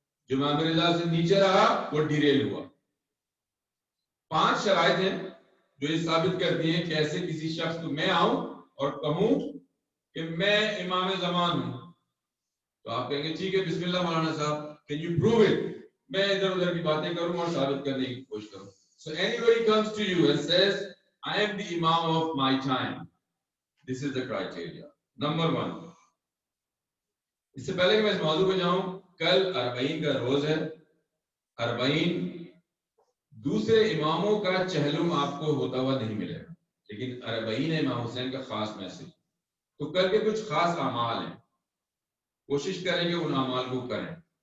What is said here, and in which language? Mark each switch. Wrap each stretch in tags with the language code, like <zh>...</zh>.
<ur>جو امام رضا سے نیچے رہا وہ ڈیریل ہوا. 5 شرائط ہیں جو یہ ثابت کرتی ہیں کہ ایسے کسی شخص کو میں آؤں اور کہوں کہ میں امام زمان ہوں. تو آپ کہیں گے ٹھیک ہے، بسم اللہ مولانا صاحب،</ur> <en>can you prove it؟</en> <ur>میں ادھر ادھر کی باتیں کروں اور ثابت کرنے کی کوشش کروں.</ur> <en>So anybody comes to you and says I am the imam of my time. This is the criteria. Number 1.</en> <ur>اس سے پہلے کہ میں اس موضوع پہ جاؤں، کل 40 کا روز ہے. 40 دوسرے اماموں کا چہلم آپ کو ہوتا ہوا نہیں ملے گا، لیکن 40 امام حسین کا خاص میسج. تو کل کے کچھ خاص اعمال ہیں، کوشش کریں کہ ان اعمال کو کریں.</ur>